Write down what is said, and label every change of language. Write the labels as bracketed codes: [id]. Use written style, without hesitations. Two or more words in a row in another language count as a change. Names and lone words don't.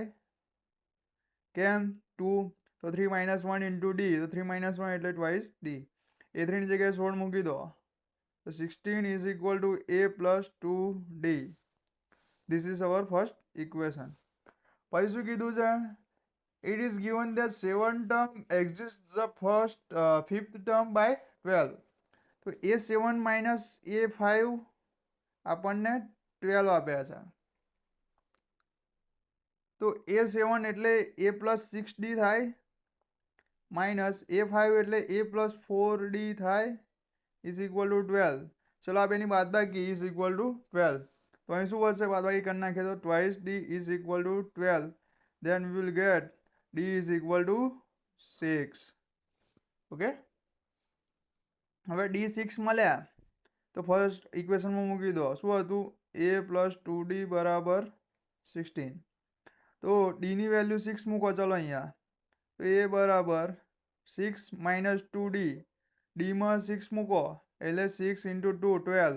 [gu] કેમ? 2 તો 3 માઇનસ 1 ઇન્ટુ ડી, તો 3 માઇનસ 1 એટલે ટ્વાઇસ ડી. a3 ની જગ્યાએ 16 મૂકી દો, તો 16 [en] is equal to a plus 2d. this is our first equation. [gu] પછી શું કીધું છે? [en] It is given that 7 term exists the fifth term by 12. [gu] તો a7 માઇનસ a5 આપણને 12 આપ્યા છે. તો a7 એટલે [en] a plus 6d [gu] થાય, માઇનસ a5 એટલે [en] a plus 4d [gu] થાય, [en] is equal to [gu] 12. ચલો આ બેની બાદબાકી [en] is equal to [gu] 12. તો અહીં શું વધશે? બાદબાકી કરી નાખીએ તો [en] twice d is equal to [gu] 12. [en] Then we will get d is equal to 6. [gu] ઓકે, હવે d6 મળ્યા તો [en] first equationમાં [gu] મૂકી દો. શું હતું? [en] a plus 2d [gu] બરાબર 16. તો d ની વેલ્યુ 6 મૂકો. ચલો અહીંયા તો a બરાબર 6 માઇનસ 2d, d માં 6 મૂકો એટલે 6 ઇન્ટુ 2 12.